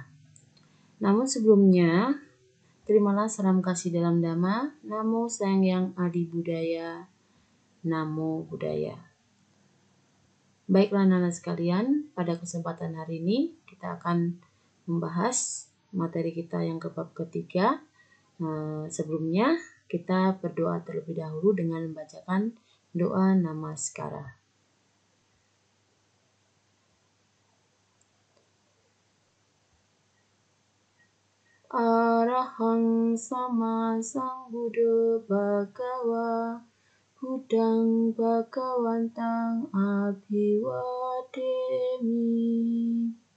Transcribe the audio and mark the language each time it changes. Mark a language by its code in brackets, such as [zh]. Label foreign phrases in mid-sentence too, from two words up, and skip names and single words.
[id] Namun sebelumnya, terimalah salam kasih dalam Dhamma, [pi] Namo Sang Yang Adi Budaya, Namo Buddhaya. [id] Baiklah anak-anak sekalian, pada kesempatan hari ini kita akan membahas materi kita yang ke bab ketiga. Sebelumnya kita berdoa terlebih dahulu dengan membacakan doa namaskara. [pi] Arahang sama sambuddha bhagava Buddhang bhagavantang abhiwademi.